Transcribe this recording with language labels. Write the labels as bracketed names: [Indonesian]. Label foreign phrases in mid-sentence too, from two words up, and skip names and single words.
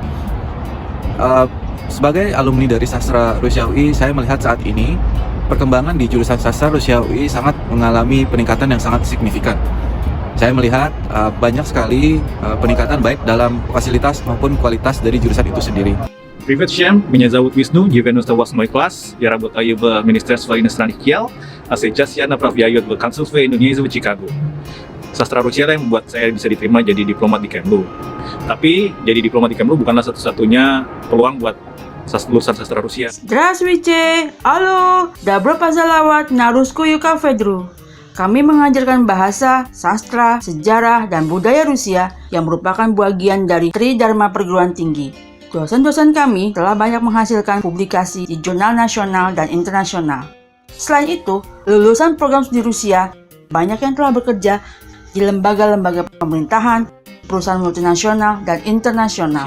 [Indonesian] Sebagai alumni dari sastra Rusia UI, saya melihat saat ini perkembangan di jurusan sastra Rusia UI sangat mengalami peningkatan yang sangat signifikan. Saya melihat banyak sekali peningkatan baik dalam fasilitas maupun kualitas dari jurusan itu sendiri. [Russian] Привет всем, меня зовут Висну, 98 класс, я работаю в Министерстве иностранных дел, а сейчас я направляю в консульство Индонезии в Чикаго. [Indonesian] Sastra Rusia yang membuat saya bisa diterima jadi diplomat di Kemlu. Tapi, jadi diplomat di Kemlu bukanlah satu-satunya peluang buat lulusan sastra Rusia. [Russian] Здравствуйте! Halo! Добро пожаловать на русскую кафедру. [Indonesian] Kami mengajarkan bahasa, sastra, sejarah, dan budaya Rusia yang merupakan bagian dari Tridharma Perguruan Tinggi. Dosen-dosen kami telah banyak menghasilkan publikasi di jurnal nasional dan internasional. Selain itu, lulusan program studi Rusia banyak yang telah bekerja di lembaga-lembaga pemerintahan, perusahaan multinasional, dan internasional.